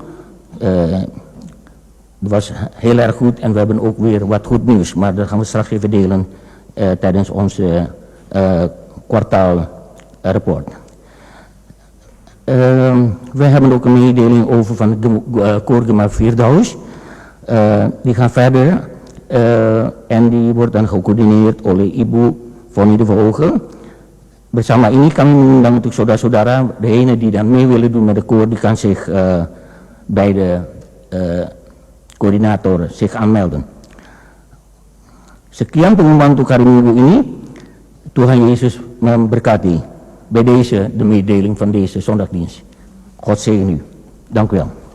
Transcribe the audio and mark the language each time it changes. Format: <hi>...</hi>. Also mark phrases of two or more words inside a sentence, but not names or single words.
<nl>Het was heel erg goed en we hebben ook weer wat goed nieuws, maar dat gaan we straks even delen tijdens onze kwartaalrapport. We hebben ook een mededeling over van het Koorgema Firdaus. Die gaan verder en die wordt dan gecoördineerd</nl> <id>oleh Ibu</id> <nl>Foni de Vogel.</nl> <id>Bersama ini kami mengundang untuk saudara-saudara,</id> <nl>degene die dan mee willen doen met de koor, die kan zich bij de koordinator zich aanmelden.</nl> <id>Sekian pengumuman untuk hari Minggu ini. Tuhan Yesus memberkati.</id> <nl>Bij deze de mededeling van deze zondagdienst. God zegen u. Dank u wel.</nl>